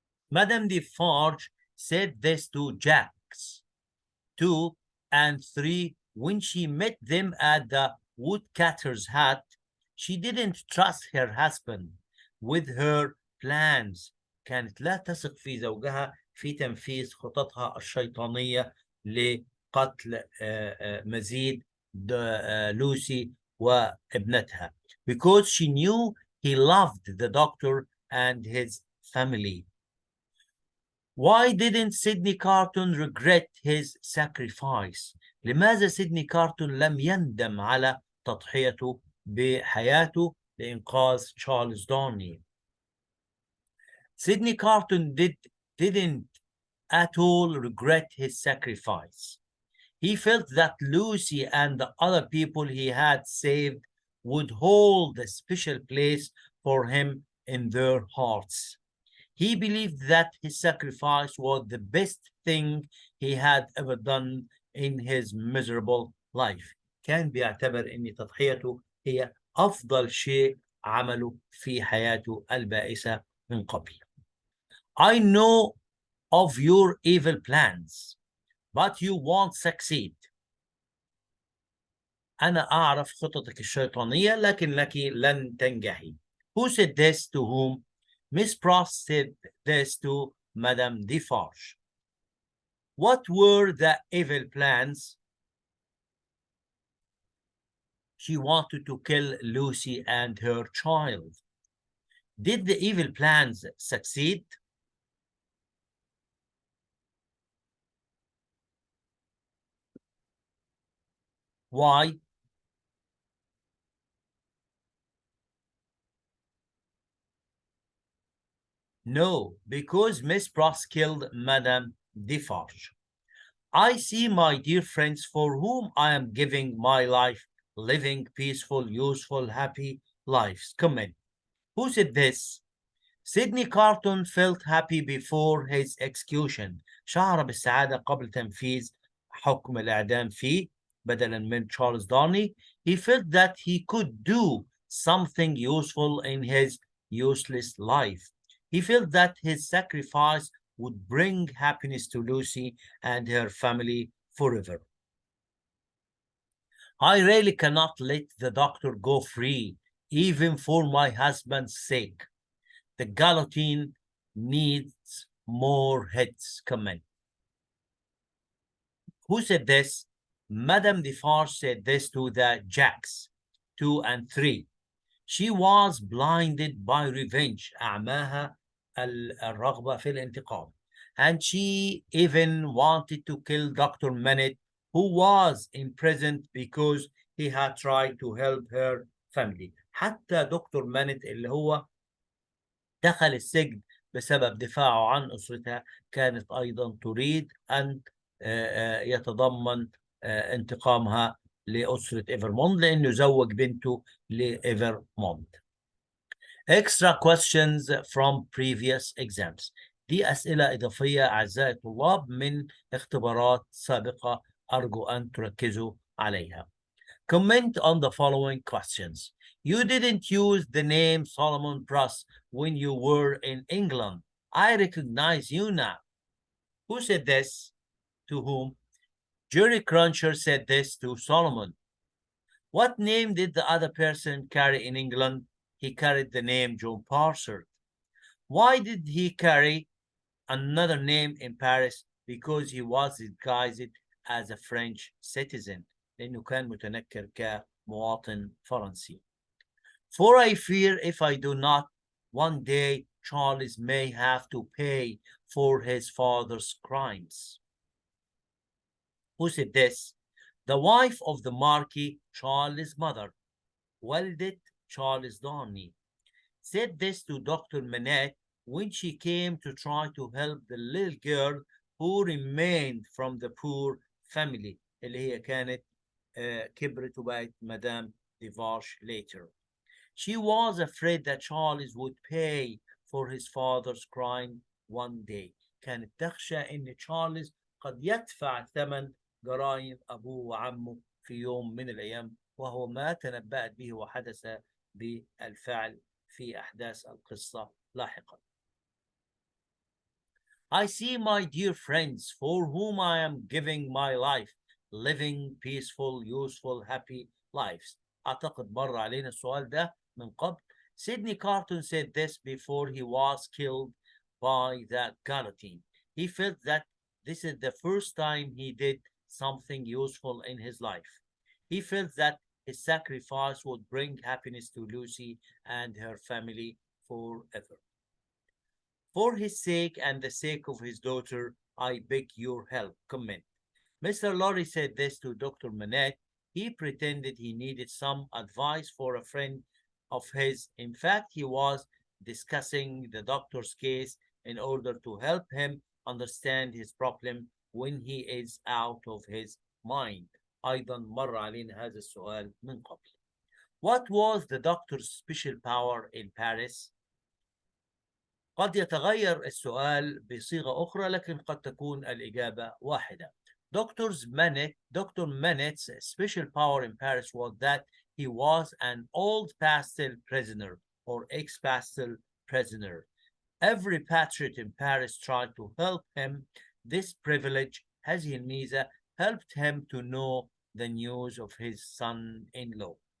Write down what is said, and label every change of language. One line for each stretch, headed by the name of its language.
English: Madame Defarge said this to Jacques 2 and 3 when she met them at the woodcutter's hat, she didn't trust her husband with her plans.
Arabic: كانت لا تثق في زوجها في تنفيذ خططها الشيطانية لقتل مزيد لوسي وابنتها,
English: because she knew he loved the doctor and his family. Why didn't Sidney Carton regret his sacrifice?
Arabic: لماذا سيدني كارتون لم يندم على تضحيته بحياته لإنقاذ تشارلز دارني؟
English: Sidney Carton didn't at all regret his sacrifice. He felt that Lucy and the other people he had saved would hold a special place for him in their hearts. He believed that his sacrifice was the best thing he had ever done in his miserable life.
Arabic: كان بيعتبر أن تضحيته هي أفضل شيء عمله في حياته البائسة من قبل.
English: I know of your evil plans, but you won't succeed.
Arabic: أنا أعرف خططك الشيطانية لكنك لن تنجحي.
English: Who said this to whom? Miss Pross said this to Madame Defarge. What were the evil plans? She wanted to kill Lucy and her child. Did the evil plans succeed? Why? No, because Miss Pross killed Madame Defarge. I see, my dear friends, for whom I am giving my life, living peaceful, useful, happy lives. Comment. Who said this? Sidney Carton felt happy before his execution.
Arabic: شعر بالسعادة قبل تنفيذ حكم الإعدام فيه بدلا من تشارلز دارني.
English: He felt that he could do something useful in his useless life. He felt that his sacrifice would bring happiness to Lucy and her family forever. I really cannot let the doctor go free, even for my husband's sake. The guillotine needs more heads. Comment. Who said this? Madame Defarge said this to the Jacks 2 and 3. She was blinded by revenge.
Arabic: أعماها الرغبة في الانتقام.
English: And she even wanted to kill Dr. Manette, who was imprisoned because he had tried to help her family.
Arabic: حتى دكتور مانيت اللي هو دخل السجن بسبب دفاعه عن أسرتها كانت أيضا تريد أن يتضمن انتقامها لأسرة إيفرموند لأنه زوج بنته لإيفرموند.
English: Extra questions from previous exams.
Arabic: دي أسئلة إضافية أعزائي الطلاب من اختبارات سابقة أرجو أن تركزوا عليها.
English: Comment on the following questions. You didn't use the name Solomon Pross when you were in England. I recognize you now. Who said this? To whom? Jerry Cruncher said this to Solomon. What name did the other person carry in England? He carried the name John Parsert. Why did he carry another name in Paris? Because he was disguised as a French citizen.
Arabic: لأنه كان متنكر كمواطن فرنسي.
English: For I fear if I do not, one day Charles may have to pay for his father's crimes. Who said this? The wife of the Marquis, Charles' mother, welded Charles Darnley, said this to Dr. Manette when she came to try to help the little girl who remained from the poor family
Arabic: اللي هي كانت كبرت وبقت مدام ديفارش
English: later. She was afraid that Charles would pay for his father's crime one day.
Arabic: كانت تخشى أن تشارلز قد يدفع ثمن جرائم أبوه وعمه في يوم من الأيام وهو ما تنبأت به وحدث بالفعل في أحداث القصة لاحقا.
English: I see, my dear friends, for whom I am giving my life, living peaceful, useful, happy lives.
Arabic: أعتقد مر علينا السؤال ده من قبل.
English: Sidney Carton said this before he was killed by the guillotine. He felt that this is the first time he did something useful in his life. He felt that his sacrifice would bring happiness to Lucy and her family forever. For his sake and the sake of his daughter, I beg your help. Comment. Mr. Lorry said this to Dr. Manette. He pretended he needed some advice for a friend of his. In fact, he was discussing the doctor's case in order to help him understand his problem when he is out of his mind.
Arabic: أيضا مر علينا هذا السؤال من قبل.
English: What was the doctor's special power in Paris?
Arabic: قد يتغير السؤال بصيغة أخرى لكن قد تكون الإجابة واحدة.
English: Dr. Manet's special power in Paris was that he was an old Bastille prisoner or ex-Bastille prisoner. Every patriot in Paris tried to help him. This privilege,
Arabic: هذه الميزة,
English: helped him to know the news of his son-in-law.